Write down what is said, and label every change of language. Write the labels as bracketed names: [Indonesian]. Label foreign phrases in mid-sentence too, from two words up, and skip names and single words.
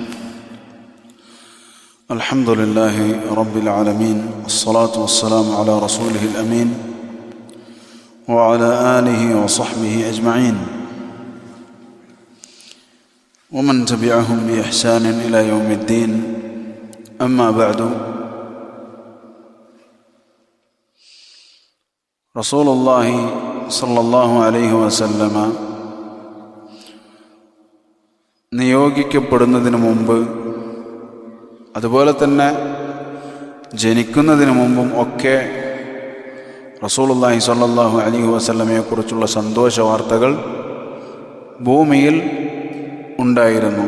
[Arabic] الحمد لله رب العالمين، والصلاة والسلام على رسوله الأمين وعلى آله وصحبه أجمعين ومن تبعهم بإحسان إلى يوم الدين. أما بعد، رسول الله صلى الله عليه وسلم [Malayalam] നിയോഗിക്കപ്പെടുന്നതിന് മുമ്പ്, അതുപോലെ തന്നെ ജനിക്കുന്നതിന് മുമ്പും ഒക്കെ [Arabic] رسول الله صلى الله عليه [Malayalam] വസല്ലമയെക്കുറിച്ചുള്ള സന്തോഷ വാർത്തകൾ ഭൂമിയിൽ ഉണ്ടായിരുന്നു.